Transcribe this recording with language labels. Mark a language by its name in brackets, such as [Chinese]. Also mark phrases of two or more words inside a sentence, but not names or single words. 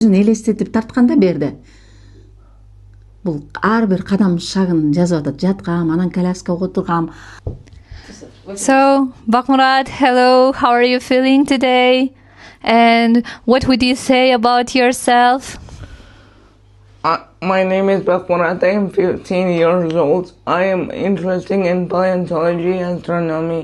[Kyrgyz] элестетип тартканда берди. Бул ар бир кадам шагын жазып атат. Жаткам, анан коляскага отургам. [English] So, Bakmurat, hello, how are you feeling today? And what would you say about yourself? My name is Bakmurat. I am 15 years old. I am interested in paleontology and astronomy.